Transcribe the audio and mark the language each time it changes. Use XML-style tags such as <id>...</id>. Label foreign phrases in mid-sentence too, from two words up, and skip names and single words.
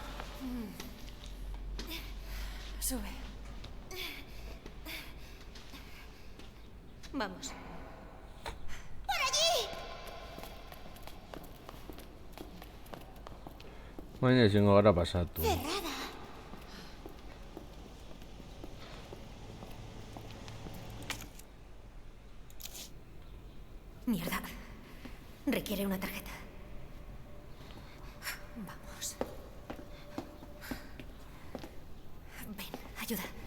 <es>Sube. Vamos. ¡Por allí!</es> <eu>Baina ezingo gara pasatu.</eu> <es>Cerrada. Mierda. Requiere una tarjeta. Vamos. Ven, ayuda.</es>